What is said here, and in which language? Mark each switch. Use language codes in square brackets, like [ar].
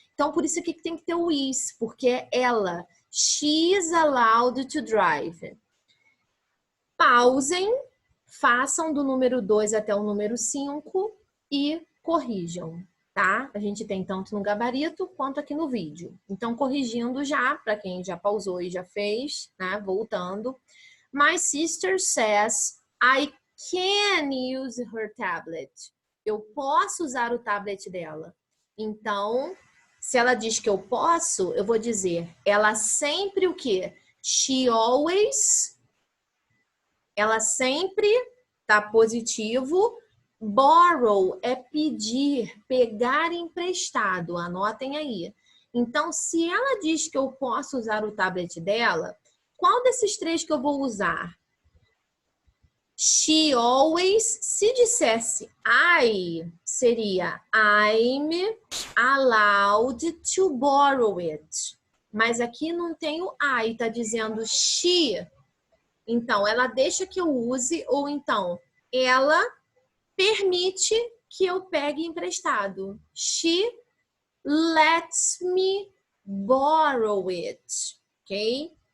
[pt] Então, por isso aqui que tem que ter o is, porque é ela. [en] She is allowed to drive. [pt] Pausem, façam do número 2 até o número 5 e corrijam, tá? A gente tem tanto no gabarito quanto aqui no vídeo. Então, corrigindo já, para quem já pausou e já fez, né? Voltando. [en] My sister says I can use her tablet. [pt] Eu posso usar o tablet dela. Então, se ela diz que eu posso, eu vou dizer, ela sempre o quê? [en] She always, [pt] ela sempre, tá positivo. Borrow é pedir, pegar emprestado, anotem aí. Então, se ela diz que eu posso usar o tablet dela, qual desses três que eu vou usar? [en] She always, [pt] se dissesse [en] I, [pt] seria [en] I'm allowed to borrow it. [pt] Mas aqui não tem o I, tá dizendo she. Então, ela deixa que eu use, ou então, ela permite que eu pegue emprestado. [en] She lets me borrow it, ok?